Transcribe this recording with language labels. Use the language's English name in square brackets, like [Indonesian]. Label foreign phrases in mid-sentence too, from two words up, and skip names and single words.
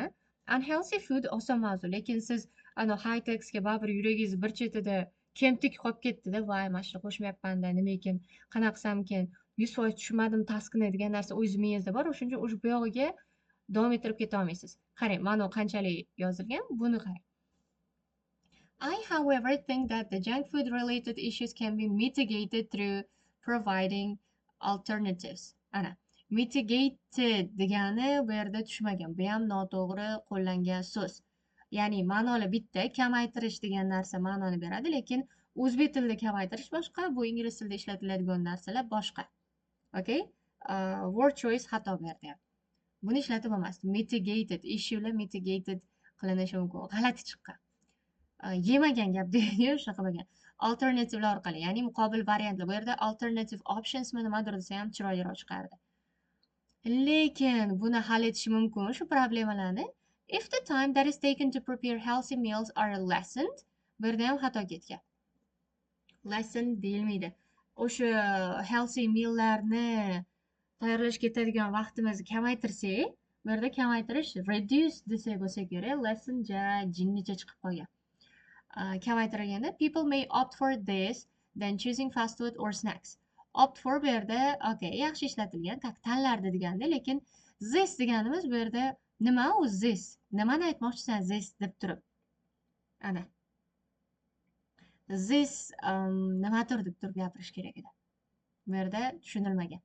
[English] Unhealthy food [Uzbek] oson mavzu, lekin siz ana high textga baribir yuragingiz bir chetida kemtik qolib ketdi-da, voy, mana shuni qo'shmayapman-da, nima ekan, qanaqa qilsamkin, 100% tushunmadim taskni degan narsa o'z miyangizda bor, o'shuning uchun o'sha bu yog'iga davom ettirib keta olmaysiz. Qarang, mana qanchalik yozilgan, buni qarang. [English] I, however, think that the junk food related issues can be mitigated through providing alternatives. [Uzbek] Ana, mitigated degani bu yerda tushmagan. Bu ham noto'g'ri qo'llangan so'z. Ya'ni ma'noli bitta, kamaytirish degan narsa ma'noni beradi, lekin o'zbek tilida kamaytirish boshqa, bu ingliz tilida ishlatiladigan narsalar boshqa. Okay? [English] Word choice [Uzbek] xato bu yerda ham. Buni ishlatib bo'lmasdi. Mitigated, issue'lar mitigated qilinishi mumkin. G'alati chiqqan. Yemagan gap deydi shunaqa bo'lgan. Alternativlar orqali, ya'ni muqobil variantlar. Bu yerda [English] alternative optionsmi [Uzbek] nimadir desa ham chiroyliroq chiqardi. Lekin buni hal etish mumkin shu problemalarni. [English] If the time that is taken to prepare healthy meals are lessened, [Uzbek] bu yerda ham xato ketgan. Lesson deyilmaydi. O'sha [English] healthy meallarni [Uzbek] tayyorlashga ketadigan vaqtimizni kamaytirsak, bu yerda kamaytirish reduce desak bo'lsa kerak, lesson ja jinnicha chiqib qolgan. Kamaytirganda [English] people may opt for this than choosing fast food or snacks. Opt for [Uzbek] bu yerda okay, yaxshi ishlatilgan, tanlardi deganda, lekin this deganimiz bu yerda nima u this? Nimani aytmoqchisan this deb turib? Ana. This nimadir deb turib gapirish kerak edi. Bu yerda tushunilmagan.